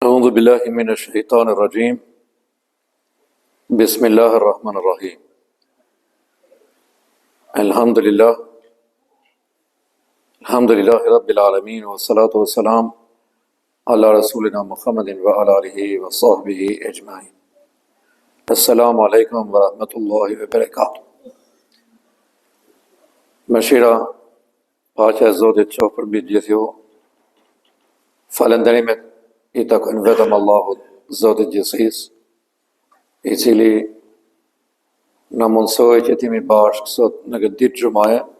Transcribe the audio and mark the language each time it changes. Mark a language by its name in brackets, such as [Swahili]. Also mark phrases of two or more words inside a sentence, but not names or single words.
[Arabic] أعوذ بالله من الشيطان الرجيم بسم الله الرحمن الرحيم الحمد لله رب العالمين والصلاة والسلام على رسولنا محمد وعلى آله وصحبه أجمعين السلام عليكم ورحمة الله وبركاته [Albanian] Mëshira, paqja e Zotit qoftë përmbi të gjithë ju. Falënderimet i takojnë vetëm Allahut, Zotit gjithësisë, i cili na mundsoi që t'jemi bashkë sot në këtë ditë xumaje,